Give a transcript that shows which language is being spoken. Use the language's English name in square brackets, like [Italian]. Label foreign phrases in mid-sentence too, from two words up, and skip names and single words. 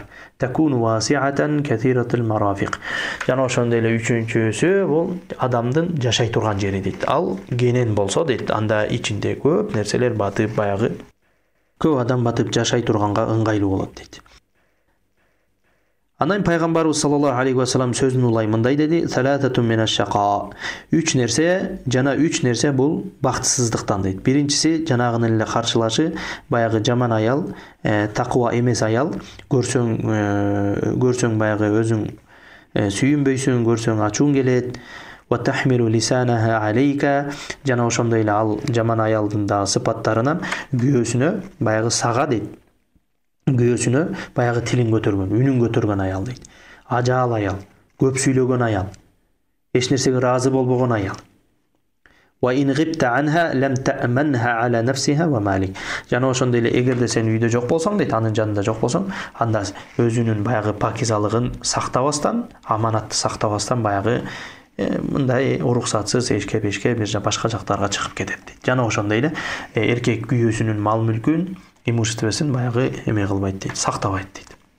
[Arabic] تكون واسعة كثيرة المرافق. [Kyrgyz] Жана ошондой эле үчүнчүсү бул адамдын жашай турган жери дейт. Ал кенен болсо дейт, анда ичинде көп нерселер батып, баягы көп адам батып жашай турганга ыңгайлуу болот дейт. Анан пайгамбарыбыз [Arabic] صلى الله عليه وسلم [Kyrgyz] сөзүн улай мындай деди: [Arabic] "ثلاثة من الشقاء." [Kyrgyz] 3 нерсе, жана 3 нерсе бул бактысыздыктан дейт. Биринчиси жанагынын эле каршылашы, баягы жаман аял, таква эмес аял. Көрсөң баягы өзүң сүйүнбөйсүң, көрсөң ачууң келет. [Arabic] وتحمل لسانها عليك. [Kyrgyz] Жана ошондой эле ал жаман аялдын да сыпаттарынан күйөөсүнө баягы сага дейт. Күйөөсүнө баягы тилин көтөргөн, үнүн көтөргөн аял дейт. Ажаал аял, көп сүйлөгөн аял, эч нерсеге разы болбогон аял. [Arabic] وإن غبت عنها لم تأمنها على نفسها ومالك. [Kyrgyz] Жана ошондой эле эгерде сен үйдө жок болсоң дейт, анын жанында жок болсоң, анда өзүнүн баягы пакизалыгын сактабастан, аманатты сактабастан баягы мындай уруксатсыз эшке-бешке бир башка жактарга чыгып кетет дейт. Жана ошондой эле эркек күйөөсүнүн мал мүлкүн, имуществосун баягы эме кылбайт дейт, сактабайт дейт.